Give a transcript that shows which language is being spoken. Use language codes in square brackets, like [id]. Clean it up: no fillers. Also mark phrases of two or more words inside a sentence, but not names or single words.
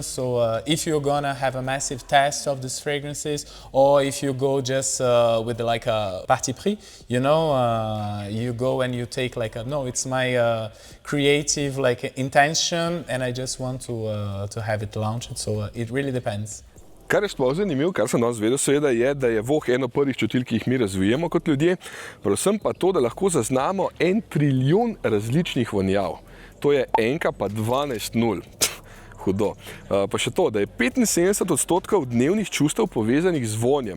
[en] So if you're gonna have a massive test of these fragrances, or if you go just with like a [fr] parti pris, [en] you know, you go and you take like a, no, it's my creative like intention and I just want to have it launched. So it really depends. [sl] Kar je sploh zanimivo, kar sem danes vedel, seveda je, da je voh eno prvih čutil, ki jih mi razvijemo kot ljudje, predvsem pa to, da lahko zaznamo 1 trilijon različnih vonjav. To je enka pa 12 nul. Hudo. Pa še to, da je 75% dnevnih čustev povezanih z vonjem.